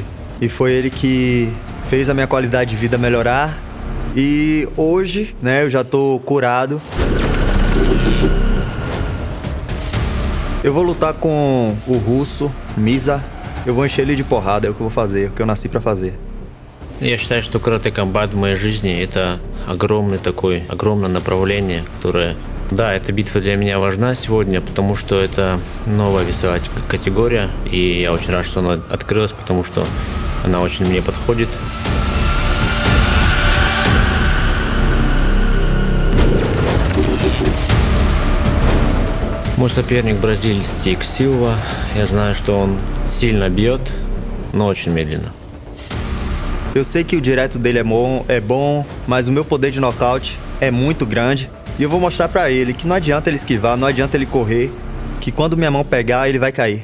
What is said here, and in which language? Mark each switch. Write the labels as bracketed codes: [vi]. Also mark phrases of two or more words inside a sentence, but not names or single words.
[pt] E foi ele que fez a minha qualidade de vida melhorar. E hoje, né, eu já tô curado. Eu vou lutar com o russo, Миза. Eu vou encher ele de porrada, é o que eu vou fazer, é o que eu nasci pra fazer. [ru] Я считаю, что карате-комбат в моей жизни — это огромное направление, которое... Да, эта битва для меня важна сегодня, потому что это новая весовая категория, и я очень рад, что она открылась, потому что она очень мне подходит. Мой соперник бразилец Тик Силва. Я знаю, что он сильно бьет, но очень медленно. [pt] Eu sei que o direto dele é bom, mas o meu poder de nocaute é muito grande. E eu vou mostrar pra ele que não adianta ele esquivar, não adianta ele correr, que quando minha mão pegar, ele vai cair.